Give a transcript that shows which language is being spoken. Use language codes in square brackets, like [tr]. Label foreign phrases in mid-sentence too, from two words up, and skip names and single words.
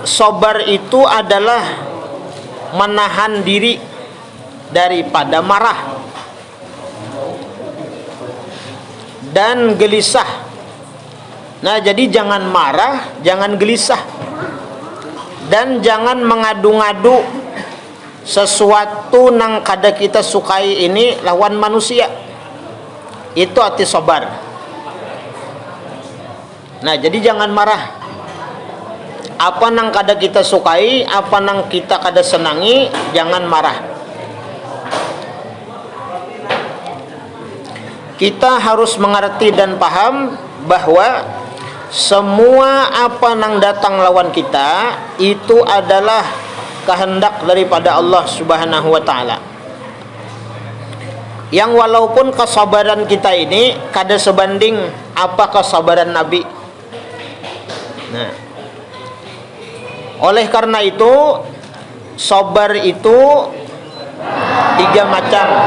[id] Sabar itu adalah menahan diri daripada marah dan gelisah. [bjn] Nah, jadi jangan marah, jangan gelisah, dan jangan mengadu-ngadu sesuatu nang kada kita sukai ini lawan manusia. Itu arti sabar. Nah, jadi jangan marah. Apa nang kada kita sukai, apa nang kita kada senangi, jangan marah. Kita harus mengerti dan paham bahwa semua apa nang datang lawan kita itu adalah kehendak daripada Allah [ar] سبحانه وتعالى. [bjn] Yang walaupun kesabaran kita ini kada sebanding apa kesabaran Nabi. [id] Nah, oleh karena itu sabar itu 3 macam.